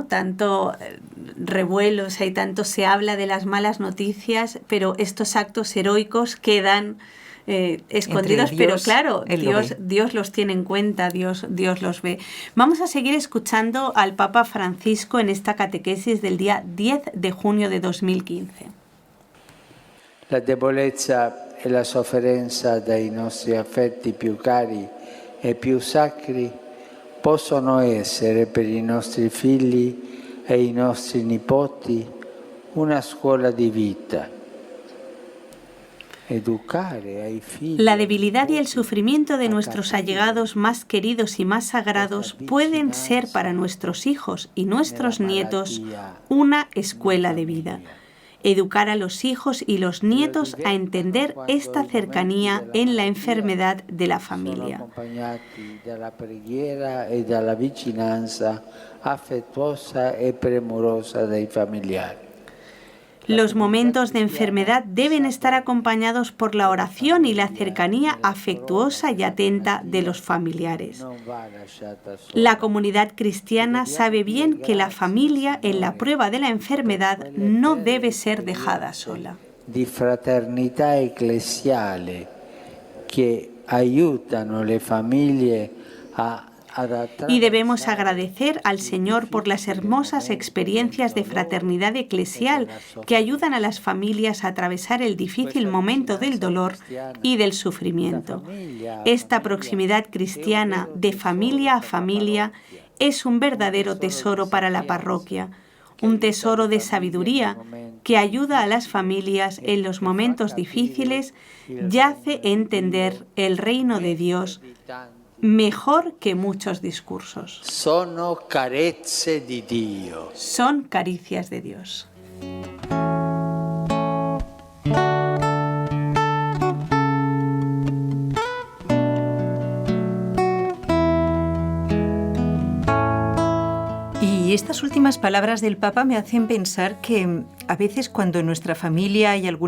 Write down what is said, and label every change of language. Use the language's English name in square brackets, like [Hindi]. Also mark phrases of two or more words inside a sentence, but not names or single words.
[Spanish] Tanto revuelos, tanto se habla de las malas noticias, pero estos actos heroicos quedan escondidos, Dios, pero claro, Él lo ve. Dios los tiene en cuenta, Dios los ve. Vamos a seguir escuchando al Papa Francisco en esta catequesis del día 10 de junio de 2015. [Italian] La debolezza e la sofferenza dai nostri affetti più cari e più sacri possono essere per i nostri figli e i nostri nipoti una scuola di vita. [Spanish] La debilidad y el sufrimiento de nuestros allegados más queridos y más sagrados pueden ser para nuestros hijos y nuestros nietos una escuela de vida. Educar a los hijos y los nietos a entender esta cercanía en la enfermedad de la familia. [Italian] Accompagnati dalla preghiera e dalla vicinanza affettuosa e premurosa dei familiari. [Spanish] Los momentos de enfermedad deben estar acompañados por la oración y la cercanía afectuosa y atenta de los familiares. La comunidad cristiana sabe bien que la familia en la prueba de la enfermedad no debe ser dejada sola. [Italian] Di fraternità ecclesiale che aiutano le famiglie [Spanish] Y debemos agradecer al Señor por las hermosas experiencias de fraternidad eclesial que ayudan a las familias a atravesar el difícil momento del dolor y del sufrimiento. Esta proximidad cristiana de familia a familia es un verdadero tesoro para la parroquia, un tesoro de sabiduría que ayuda a las familias en los momentos difíciles y hace entender el reino de Dios mejor que muchos discursos. [Italian] Sono carezze di Dio. [Spanish] Son caricias de Dios. Y estas últimas palabras del Papa me hacen pensar que a veces cuando en nuestra familia hay alguna